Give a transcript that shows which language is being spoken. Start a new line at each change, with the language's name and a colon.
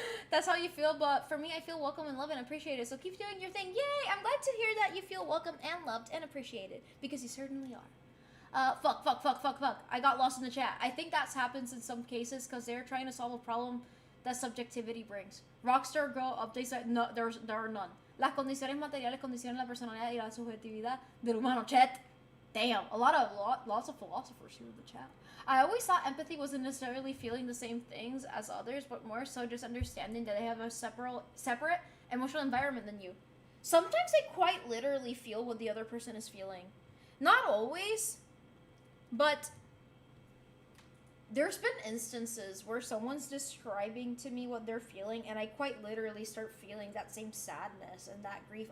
English: That's how you feel, but for me, I feel welcome and loved and appreciated. So keep doing your thing. Yay! I'm glad to hear that you feel welcome and loved and appreciated, because you certainly are. Fuck. I got lost in the chat. I think that happens in some cases because they're trying to solve a problem that subjectivity brings. Rockstar Girl updates that no, there are none.
Spanish: Las condiciones materiales condicionan la personalidad y la subjetividad del humano.
English: Chat. Damn, lots of philosophers here in the chat. I always thought empathy wasn't necessarily feeling the same things as others, but more so just understanding that they have a separate emotional environment than you. Sometimes I quite literally feel what the other person is feeling. Not always, but there's been instances where someone's describing to me what they're feeling, and I quite literally start feeling that same sadness and that grief.